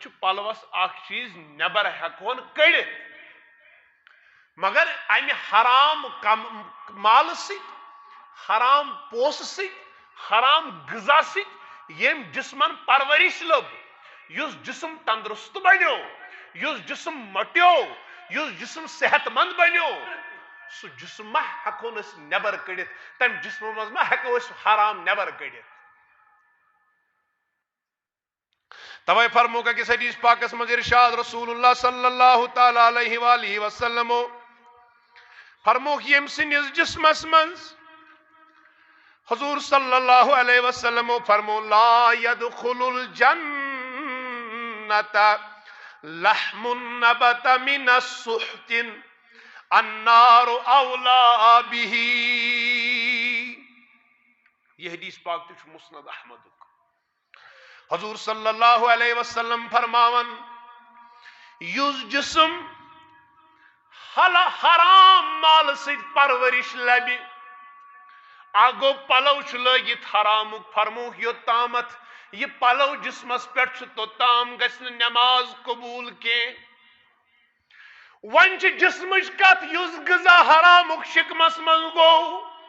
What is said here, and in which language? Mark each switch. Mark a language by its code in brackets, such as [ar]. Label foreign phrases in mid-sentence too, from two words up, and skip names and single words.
[ks] چھُ پلوس اکھ چیٖز نٮ۪بر ہٮ۪کہون کٔڑِتھ مگر امہِ حرام مالہٕ سۭتۍ حرام پونٛسہٕ سۭتۍ حرام غذا سۭتۍ ییٚمۍ جسمن پرورش لٔب یُس جسم تندرست بنیو یُس جسم مٹیو یُس جسم صحت مند بنیو سُہ جسم ما ہٮ۪کہون أسۍ نٮ۪بر کٔڑِتھ تمہِ جسمہٕ منٛز ما ہٮ۪کو أسۍ حرام نٮ۪بر کٔڑِتھ توے فرموک أکِس حدیث پاکس منٛز ارشاد رسول اللہ [ar] صلی اللہ تعالی علیہ وآلہ وسلمو [ks] فرموک ییٚمہِ سٕنٛدِس جسمس منٛز حضور [ar] صلی اللہ علیہ وسلم [ks] فرمو [ar] لا يدخل الجنة لحم نبت من السحت النار اولا به [ks] یہ حدیث پاک تہ چھُ مسند احمدُک حضور [ar] صلی اللہ علیہ وسلم [ks] فرماون یُس جسم حرام مال سۭتۍ پرورش لبہِ اگو پلو چھ لٲگِتھ حرامُک فرموک یوٚتامتھ یہ پلو جسمس پٮ۪ٹھ چھُ توٚتام گژھِ نہٕ نٮ۪ماز قبوٗل کینٛہہ وۄنۍ چھِ جسمٕچ کتھ یُس غذا حرامُک شکمس منٛز گوٚو